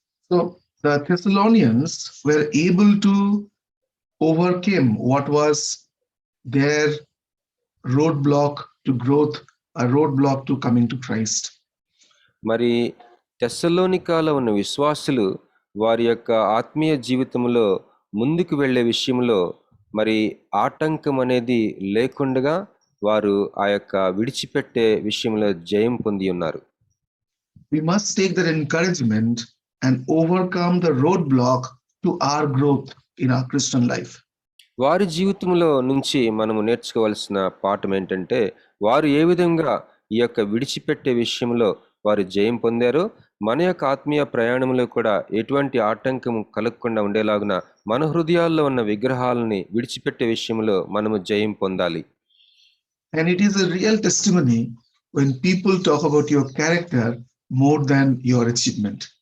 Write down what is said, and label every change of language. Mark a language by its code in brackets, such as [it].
[en] So the Thessalonians were able to overcome what was their roadblock to growth, a roadblock to coming to Christ. [te] మరి తెస్సలోనికాలో ఉన్న విశ్వాసులు వారి యొక్క ఆత్మీయ జీవితంలో ముందుకు వెళ్ళే విషయంలో మరి ఆటంకం అనేది లేకుండా వారు ఆ యొక్క విడిచిపెట్టే విషయంలో జయం పొంది ఉన్నారు. [en] We must take that encouragement and overcome the roadblock to our growth in our Christian life. [te] వారి జీవితంలో నుంచి మనము నేర్చుకోవాల్సిన పాఠం ఏంటంటే, వారు ఏ విధంగా ఈ యొక్క విడిచిపెట్టే విషయంలో వారు జయం పొందారో, మన యొక్క ఆత్మీయ ప్రయాణంలో కూడా ఎటువంటి ఆటంకం కలగకుండా ఉండేలాగున మన హృదయాల్లో ఉన్న విగ్రహాలని విడిచిపెట్టే విషయంలో మనము జయం పొందాలి. [en] And it is a real testimony when people talk about your character more than your achievement.